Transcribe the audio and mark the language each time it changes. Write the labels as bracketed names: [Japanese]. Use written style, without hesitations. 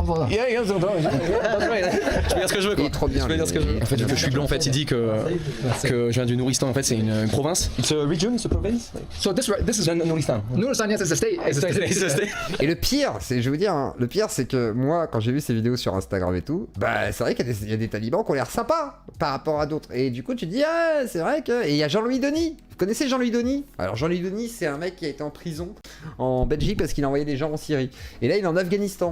[French] Yeah, je peux dire ce que je veux quoi. Il est trop bien. Je peux dire ce que je veux. En fait, vu que je suis blanc, en fait, il dit que je viens du Nouristan. En fait, c'est une province. [English] It's a region, it's a province. So this is Nouristan. Nouristan, yes, it's a state. It's a state. [French] Et le pire, c'est, je vais vous dire, hein, le pire, c'est que moi, quand j'ai vu ces vidéos sur Instagram et tout, bah, c'est vrai qu'il y a des talibans qui ont l'air sympas par rapport à d'autres. Et du coup, tu te dis, ah, c'est vrai que. Et il y a Jean-Louis Denis. Vous connaissez Jean-Louis Denis? Alors, Jean-Louis Denis, c'est un mec qui a été en prison en Belgique parce qu'il a envoyé des gens en Syrie. Et là, il est en Afghanistan.